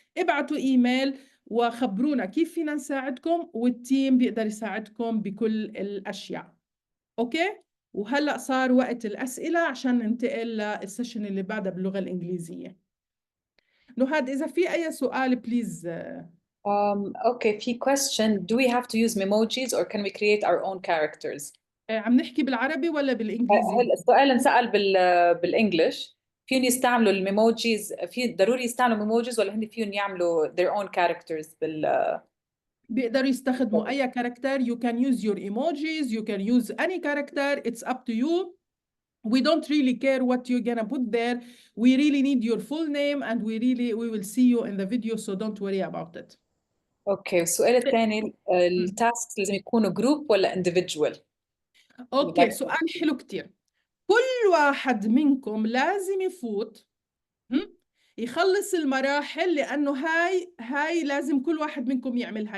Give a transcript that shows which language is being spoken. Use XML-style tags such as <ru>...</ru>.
<ar>ابعتوا إيميل وخبرونا كيف فينا نساعدكم، والتيم بيقدر يساعدكم بكل الأشياء. اوكي. وهلأ صار وقت الأسئلة عشان ننتقل للسيشن اللي بعدها باللغة الإنجليزية. نهاد، إذا في أي سؤال بليز.</ar> <en>Okay,</en> <ar>في</ar> <en>question. Do we have to use emojis or can we create our own characters?</en> <ar>عم نحكي بالعربي ولا بالإنجليزي؟ هل السؤال انسأل بالانجلش؟ فيهم يستعملوا الميموجيز؟ في ضروري يستعملوا ميموجيز ولا هن فيهم يعملوا</ar> <en>their own characters</en> <ar>بيقدروا يستخدموا أي كاركتر.</ar> <en>You can use your emojis, you can use any character, it's up to you. We don't really care what you're gonna put there. We really need your full name, and we will see you in the video, so don't worry about it.</en> <ar>اوكي. والسؤال الثاني، التاسكس لازم يكونوا جروب ولا individual؟ اوكي، سؤال حلو كتير. كل واحد منكم لازم يفوت يخلص المراحل، لأنه هاي لازم كل واحد منكم يعملها.</ar>